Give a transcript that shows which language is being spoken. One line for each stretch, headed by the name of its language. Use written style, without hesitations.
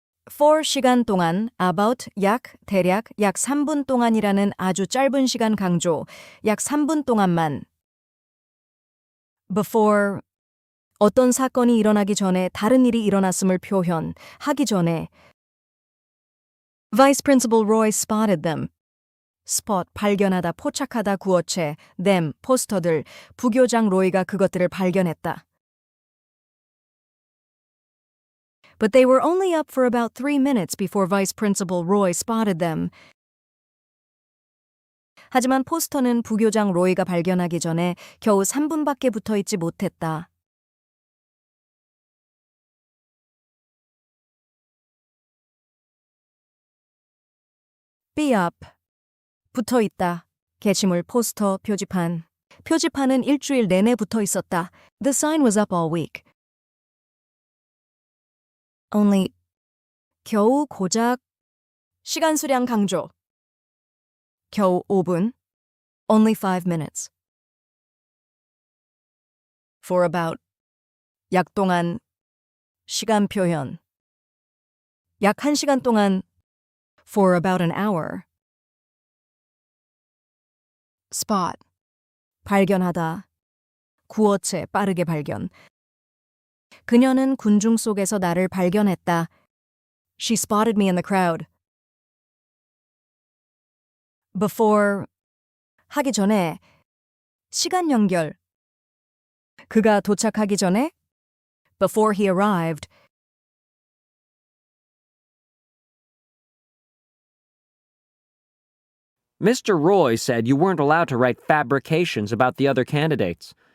Korean: for 시간 동안, about 약, 대략, 약 3분 동안이라는 아주 짧은 시간 강조, 약 3분 동안만. before 어떤 사건이 일어나기 전에 다른 일이 일어났음을 표현하기 전에.
English: Vice Principal Roy spotted them.
Korean: spot 발견하다, 포착하다, 구어체, them 포스터들, 부교장 로이가 그것들을 발견했다.
English: But they were only up for about 3 minutes before Vice Principal Roy spotted them.
Korean: 하지만 포스터는 부교장 로이가 발견하기 전에 겨우 3분밖에 붙어 있지 못했다.
English: be up,
Korean: 붙어 있다. 게시물, 포스터, 표지판. 표지판은 일주일 내내 붙어 있었다.
English: The sign was up all week.
Korean: only, 겨우 고작, 시간 수량 강조. 겨우 5분,
English: only 5 minutes. for about,
Korean: 약 동안, 시간 표현. 약 1시간 동안,
English: for about an hour.
Korean: spot. 발견하다. 구어체 빠르게 발견. 그녀는 군중 속에서 나를 발견했다.
English: She spotted me in the crowd.
Korean: Before 하기 전에 시간 연결. 그가 도착하기 전에
English: before he arrived. Mr. Roy said you weren't allowed to write fabrications about the other candidates.